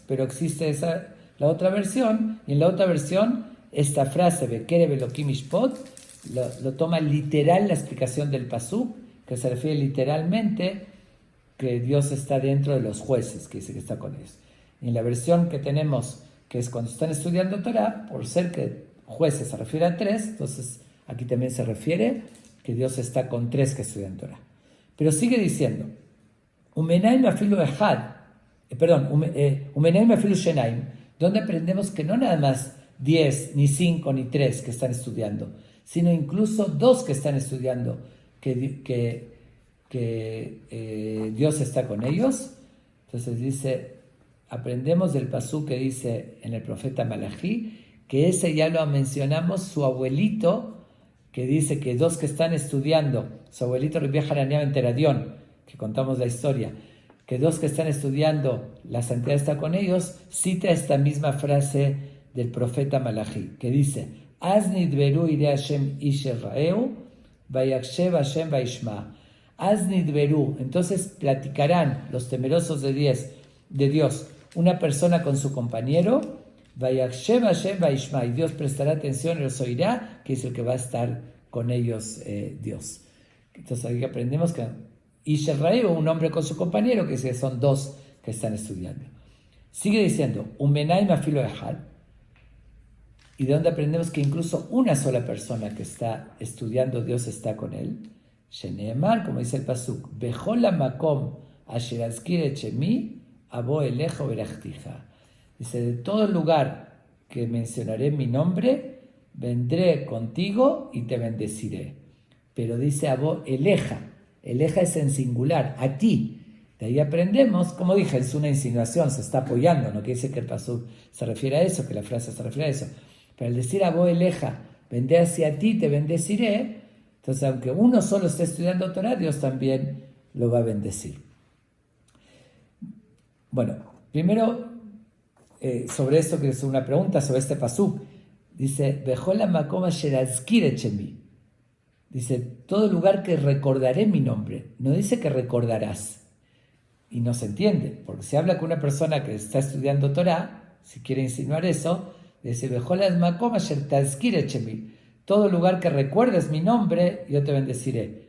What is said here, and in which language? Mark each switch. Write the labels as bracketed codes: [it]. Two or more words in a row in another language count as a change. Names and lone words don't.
[es] Pero existe la otra versión, y en la otra versión, esta frase, [he] בקרב אלוהים ישפוט, [es] lo toma literal la explicación del pasuk, que se refiere literalmente que Dios está dentro de los jueces, que dice que está con ellos. Y en la versión que tenemos, que es cuando están estudiando Torá, por ser que jueces se refiere a 3, entonces aquí también se refiere que Dios está con 3 que estudian Torá. Pero sigue diciendo, [he] ומניין אפילו אחד ומניין אפילו שניים, [es] donde aprendemos que no nada más 10, ni 5, ni 3 que están estudiando, sino incluso 2 que están estudiando, que Dios está con ellos. Entonces dice, aprendemos del pasú que dice en el profeta Malají, que ese ya lo mencionamos, su abuelito, que dice que 2 que están estudiando, su abuelito Rabbi Hanania ben Teradión, que contamos la historia, que 2 que están estudiando, la santidad está con ellos, cita esta misma frase del profeta Malají, que dice, [he] אז נדברו יראי השם איש רעהו ויקשב השם וישמע. אז נדברו, [es] entonces platicarán los temerosos de Dios, una persona con su compañero, [he] ויקשב השם וישמע, [es] y Dios prestará atención y los oirá, que es el que va a estar con ellos Dios. Entonces aquí aprendemos que [he] איש רעהו, [es] un hombre con su compañero, que son 2 que están estudiando. Sigue diciendo, [he] ומניין אפילו אחד, [es] y de donde aprendemos que incluso una sola persona que está estudiando Dios está con él. [he] שנאמר, [es] como dice el pasuk, [he] בכל המקום אשר אזכיר את שמי אבוא אליך וברכתיך. [es] Dice, de todo lugar que mencionaré mi nombre, vendré contigo y te bendeciré. Pero dice [he] אבוא אליך. [es] Eleja es en singular, a ti. De ahí aprendemos, como dije, es una insinuación, se está apoyando, no quiere decir que el pasuk se refiere a eso, que la frase se refiere a eso. Pero al decir [he] אבוא אליך, [es] vendré hacia ti, te bendeciré, entonces aunque uno solo esté estudiando Torah, Dios también lo va a bendecir. Bueno, primero, sobre esto que es una pregunta, sobre este pasuk, dice, [he] בכל המקום אשר אזכיר את שמי. [es] Dice, todo lugar que recordaré mi nombre. No dice que recordarás. Y no se entiende, porque si habla con una persona que está estudiando Torah, si quiere insinuar eso, dice, todo lugar que recuerdes mi nombre, yo te bendeciré.